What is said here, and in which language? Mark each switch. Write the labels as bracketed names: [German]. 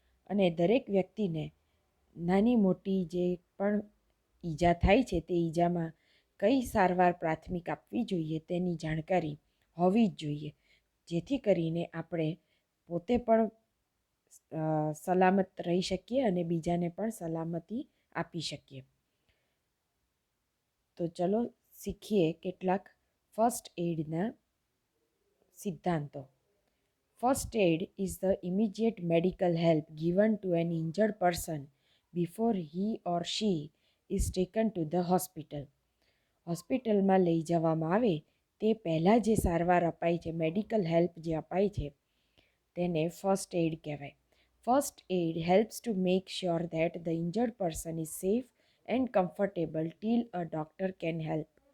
[Gujarati] અને દરેક વ્યક્તિને નાની મોટી જે પણ ઈજા થાય છે તે ઈજામાં કઈ સારવાર પ્રાથમિક આપવી જોઈએ તેની જાણકારી હોવી જ જોઈએ, જેથી કરીને આપણે પોતે પણ સલામત રહી શકીએ અને બીજાને પણ સલામતી આપી શકીએ. તો ચલો શીખીએ કેટલાક ફર્સ્ટ એડના સિદ્ધાંતો. [English] First aid is the immediate medical help given to an injured person before he or she is taken to the hospital. [Gujarati] હોસ્પિટલમાં લઈ જવામાં આવે તે પહેલાં જે સારવાર અપાય છે, મેડિકલ હેલ્પ જે અપાય છે તેને ફર્સ્ટ એડ કહેવાય. [English] First aid helps to make sure that the injured person is safe and comfortable till a doctor can help.